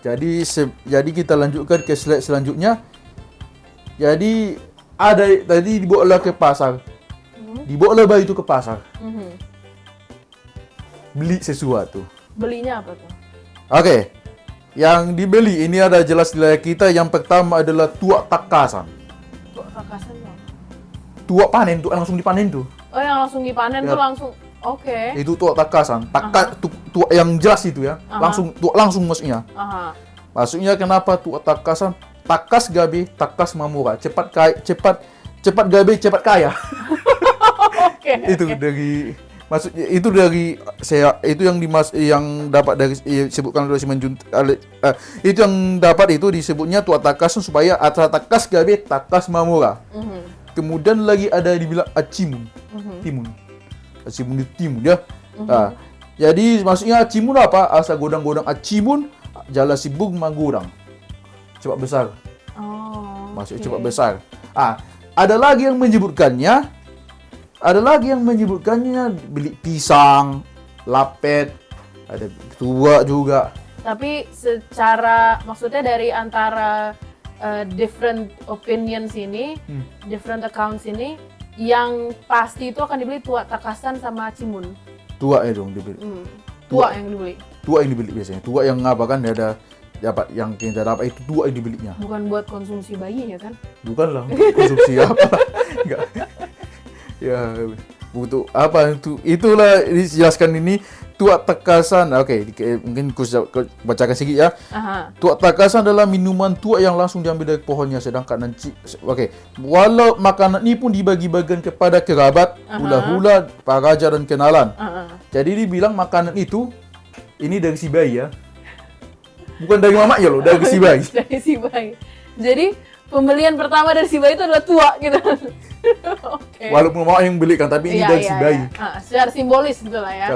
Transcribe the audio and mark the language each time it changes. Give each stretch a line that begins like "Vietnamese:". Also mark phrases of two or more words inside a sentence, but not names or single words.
Indonesian: Jadi kita lanjutkan ke slide selanjutnya. Jadi tadi dibawa ke pasar. Dibawa bayi itu ke pasar. Beli sesuatu. Belinya apa tuh? Oke. Yang dibeli ini ada jelas di layar kita. Yang pertama adalah tuak takasan. Tuak takasan apa? Tuak panen, tuak langsung dipanen tuh. Oh, yang langsung dipanen Ya. tuh langsung. Oke. Itu tuak takasan. Tuak yang jelas itu ya. Tuak langsung maksudnya. Aha. Maksudnya kenapa tuak takasan?
Batak Toba: Takas gabe, takas mamura.
Indonesian: Cepat gabe, cepat kaya. Oke. Itu dari maksudnya itu dari saya itu yang dapat dari disebutkan oleh Simon itu yang dapat itu disebutnya tuak takasan supaya atra
Batak Toba: takas gabe, takas mamura.
Indonesian: Kemudian lagi ada dibilang acimun. Timun. Acimun itu timun ya. Nah, jadi maksudnya acimun apa?
Batak Toba: Asa godang-godang acimun jala sibuk magurang.
Indonesian: Cepat besar. Oh. Maksudnya cepat besar. Ada lagi yang menyebutkannya. Beli pisang, lapet, ada tua juga. Tapi secara maksudnya dari antara
English: different opinions
Indonesian: ini,
English: different accounts
Indonesian: ini, yang pasti itu akan dibeli tuak takasan sama cimun. Tua dong dibeli. Tuak yang dibeli. Tua yang dibeli biasanya. Tua yang apa kan ada dapat yang kita dapat itu tua yang dibelinya. Bukan buat konsumsi bayi ya kan? Bukan lah konsumsi apa. Enggak. Ya butuh apa itu itulah dijelaskan ini tuak takasan. Oke, mungkin aku bacakan sedikit ya. Tuak takasan adalah minuman tuak yang langsung diambil dari pohonnya, sedangkan walau makanan ini pun dibagi-bagikan kepada kerabat, hula-hula, paraja dan kenalan. Jadi dibilang makanan itu ini dari si bayi ya. Bukan dari mamanya loh, dari si bayi. Dari si bayi. Jadi pembelian pertama dari si bayi itu adalah tuak gitu. Oke. Walaupun mama yang beli kan, tapi ini dari si bayi. Secara simbolis gitu lah ya.